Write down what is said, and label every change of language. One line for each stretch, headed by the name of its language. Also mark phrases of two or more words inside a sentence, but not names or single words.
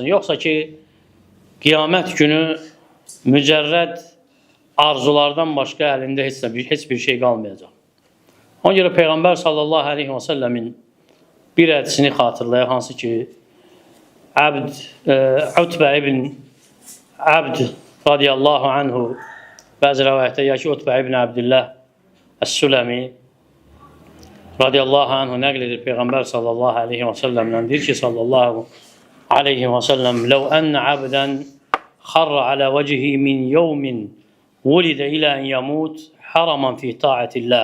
Azerbaijani: Yoxsa ki, qiyamət günü mücərrəd arzulardan başqa əlində heç bir şey qalmayacaq. Ona görə Peyğəmbər
Arabic: صلى الله عليه وسلم
Azerbaijani: bir hədisini xatırlayaq, hansı ki, Utbə ibn Abd
Arabic: رضي الله عنه,
Azerbaijani: bəzi rəvayətdə ya ki, Utbə ibn Abdillah Əs-Süləmi
Arabic: رضي الله عنه
Azerbaijani: nəql edir Peyğəmbər
Arabic: صلى الله عليه وسلم,
Azerbaijani: deyir ki,
Arabic: صلى الله عليه وسلم, "لو أن عبدا خر على وجهه من يوم ولد إلى أن يموت هرما في طاعة الله."